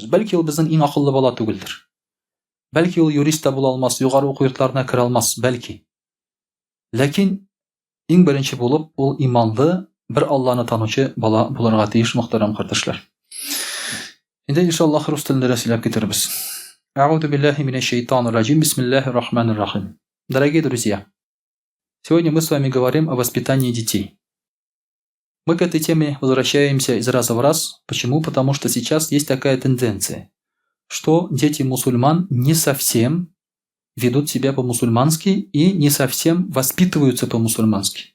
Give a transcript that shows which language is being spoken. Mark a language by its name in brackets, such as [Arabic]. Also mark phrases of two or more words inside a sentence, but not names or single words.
[Tatar] Бәлки ул безнең иң акыллы бала түгелдер. Бәлки ул юрист та була алмас, югары уку йортларына керә алмас, бәлки. Ләкин иң беренче булып ул иманлы бер Алланы танучы бала булырга тиеш, мөхтәрәм кардәшләр. Инде иншаллаһ рус телендә сөйләп китербез. [Arabic] أعوذ بالله من الشيطان الرجيم. بسم الله الرحمن الرحيم. [Russian] Дорогие друзья, сегодня мы с вами говорим о воспитании детей. Мы к этой теме возвращаемся из раза в раз. Почему? Потому что сейчас есть такая тенденция, что дети мусульман не совсем ведут себя по-мусульмански и не совсем воспитываются по-мусульмански.